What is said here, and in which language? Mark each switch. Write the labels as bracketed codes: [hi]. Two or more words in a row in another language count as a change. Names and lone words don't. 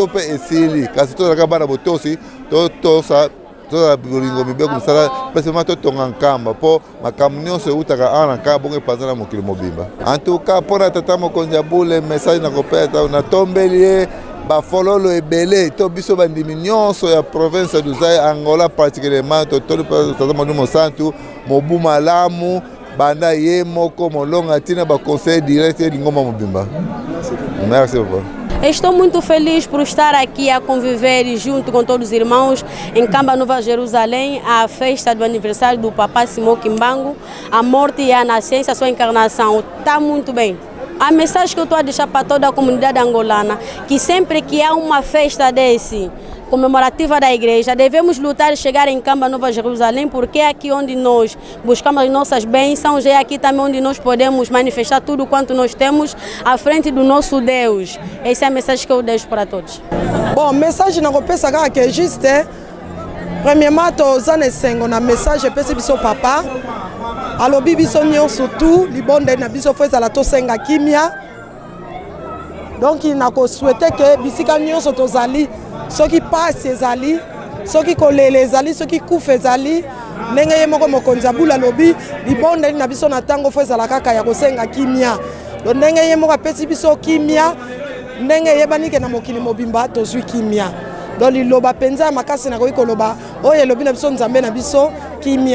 [ln] mpe esili kasi tozalaka bana botosi totosa toza bolingo mibeko misala pesema totonga nkamba mpo makambo nyonso eutaka ana nkamba bongo epanza na mokili mobimba [fr] en tout cas [ln] mpona tata mokonzi Abule message nakopesa natombeli ye bafololo ebele to biso bandimi nyonso ya [fr] province du Zaïre [ln] Angola particulièrement totoli tata Modu Mosantu mobu malamu banda ye moko molonga tina baconseil direct lingomba mobimba. [fr] Merci beaucoup. [pt] Estou muito feliz por estar aqui a conviver junto com todos os irmãos em Kamba Nova Jerusalém, a festa do aniversário do Papa Simon Kimbangu, a morte e a nascença, a sua encarnação. Está muito bem. A mensagem que eu estou a deixar para toda a comunidade angolana, que sempre que há uma festa desse, comemorativa da igreja, devemos lutar e chegar em Kamba Nova Jerusalém, porque é aqui onde nós buscamos as nossas bênçãos, é aqui também onde nós podemos manifestar tudo quanto nós temos à frente do nosso Deus. Essa é a mensagem que eu deixo para todos. Bom, mensagem na pensa que existe, [ln] premièrement, toza nesengo na message pesi biso papa, alobi biso nyonso tu, libonde na biso feza la tosenga kimia. [fr] Donc il n'a qu'à souhaiter que [ln] bisika nyonso tozali [fr] ceux qui passent [ln] ezali, [fr] ceux qui [ln] kolele ezali, [fr] ceux qui [ln] kufa ezali, ndenge ye moko mokonzi Abule alobi libonde na biso na tango fo ezala kaka ya kosenga kimia. Donc ndenge ye moko apesi biso kimia, ndenge yebani ke na mokili mobimba tozwi kimia. Donc liloba penza makasi na koyi koloba oyo elobi na biso nzambe na biso kimia.